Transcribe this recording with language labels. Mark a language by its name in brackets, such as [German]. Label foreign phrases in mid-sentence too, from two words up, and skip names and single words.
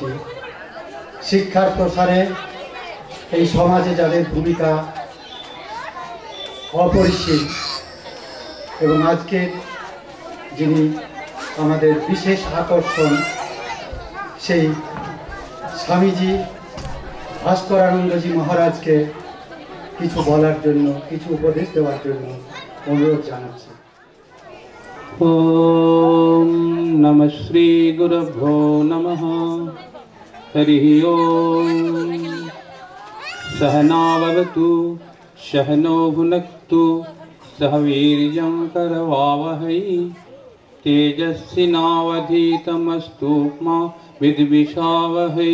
[Bangla] শিক্ষার প্রসারে এই সমাজে যাদের ভূমিকা অপরিসীম এবং আজকে যিনি আমাদের বিশেষ আকর্ষণ সেই স্বামীজি ভাস্করানন্দজি মহারাজকে কিছু বলার জন্য, কিছু উপদেশ দেওয়ার জন্য অনুরোধ জানাচ্ছি। [Sanskrit] ওম নমঃ শ্রী গুরুভ্যো নমঃ। হরি ওম। सहना भवतु सहनो भुनक्तु सह वीर्यं करवावहै तेजस्विनावधीतमस्तु मा विद्विषावहै।